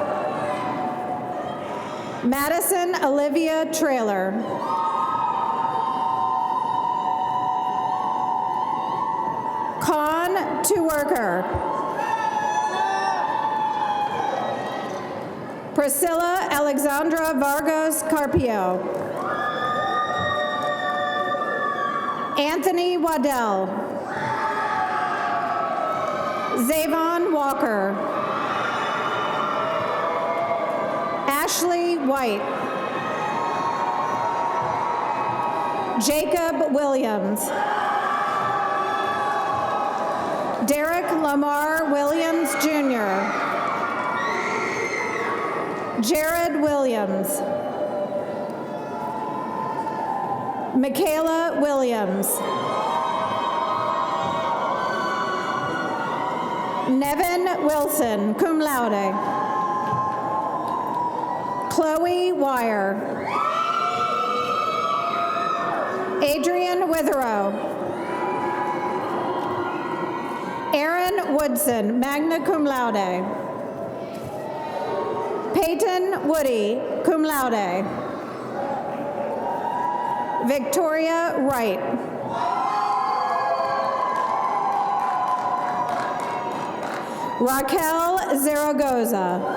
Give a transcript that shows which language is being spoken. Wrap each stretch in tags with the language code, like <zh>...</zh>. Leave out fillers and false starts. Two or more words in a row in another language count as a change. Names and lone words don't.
<en>Madison Olivia Traylor. Khan Tuworker. Priscilla Alexandra Vargas Carpio. Anthony Waddell. Zavon Walker. Ashley White. Jacob Williams. Derek Lamar Williams, Jr. Jared Williams. Michaela Williams. Nevin Wilson,</en> <la>cum laude.</la> <en>Chloe Wire. Adrian Witherow. Aaron Woodson,</en> <la>magna cum laude.</la> <en>Peyton Woody,</en> <la>cum laude.</la> <en>Victoria Wright. Raquel Zaragoza.</en>